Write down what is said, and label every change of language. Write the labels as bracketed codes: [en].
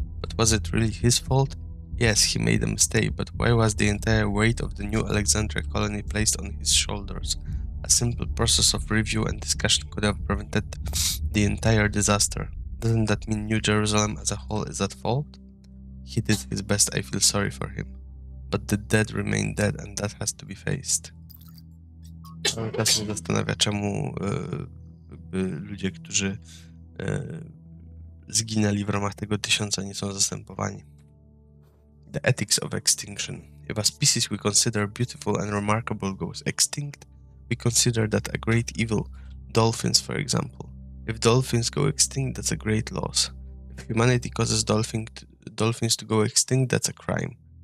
[en] But was it really his fault? Yes, he made a mistake, but why was the entire weight of the New Alexandria colony placed on his shoulders? A simple process of review and discussion could have prevented the entire disaster. Doesn't that mean New Jerusalem as a whole is at fault? He did his best, I feel sorry for him. But the dead remain dead and that has to be faced. [pl] Ale teraz mnie zastanawia, czemu ludzie, którzy zginęli w ramach tego 1000 nie są zastępowani. [en] The ethics of extinction. If a species we consider beautiful and remarkable goes extinct, we consider that a great evil. Dolphins, for example. If dolphins go extinct, that's a great loss. If humanity causes dolphins to go extinct, that's a crime.